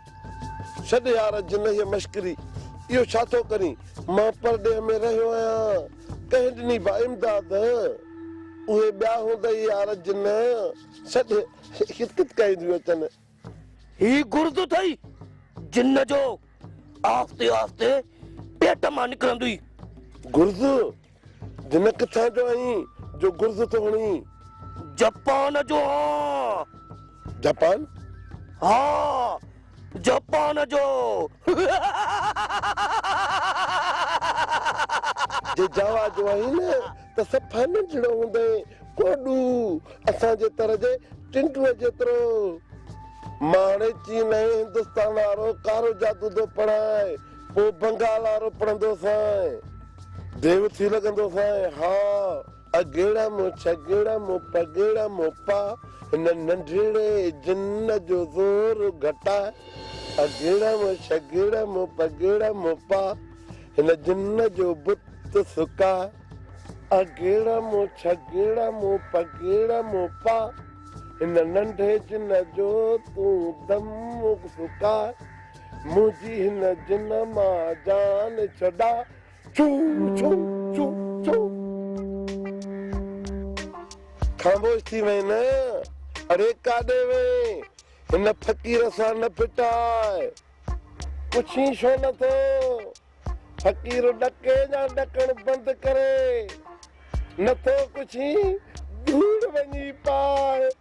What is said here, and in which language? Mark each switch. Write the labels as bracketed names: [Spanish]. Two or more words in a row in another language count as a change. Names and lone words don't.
[Sindhi] छॾ यार जिन हीअ मश्करी इहो छा थो करी मां परडे में रहियो आहियां कंहिं ॾिनी बा इमदाद उहे ॿिया हूंदई यार जिन छॾ हिकत कईंदियूं अचनि ही गुर्द थई जिन जो आस्ते आस्ते पेट मां निकिरंदी गुर्द जिन किथां जो आई जो गुर्द तो हणी जापान जो हाँ जापान हाँ जापान जो जे जावा जो आई न त सफ़ा नंढड़ो हूंदे कोडू असांजे तरह जे टिंटूअ जेतिरो माणे चीन ऐं हिंदुस्तान वारो कारो जादू थो पढ़ाए पोइ बंगाल वारो पढ़ंदो साए देव थी लॻंदो साए हा अगेड़ा मो छगेड़ा मो पगेड़ा मो पा हिन नंढड़े जिन जो ज़ोर घटा अगेड़ा मो छगेड़ा मो पगेड़ा मो पा हिन जिन जो बुत सुका अगेड़ा मो छगेड़ा मो पगेड़ा मो पा हिन नंढे जिन जो तूं दम सुका मुंहिंजी हिन जिन मां जान छॾा छू छू छू छू खामोश थी वई न अरे काॾे वई हिन फ़कीर सां न पिटाए पुछी छो नथो फ़कीर ॾके जा ॾकण बंदि करे नथो पुछी धूड़ वञी पाए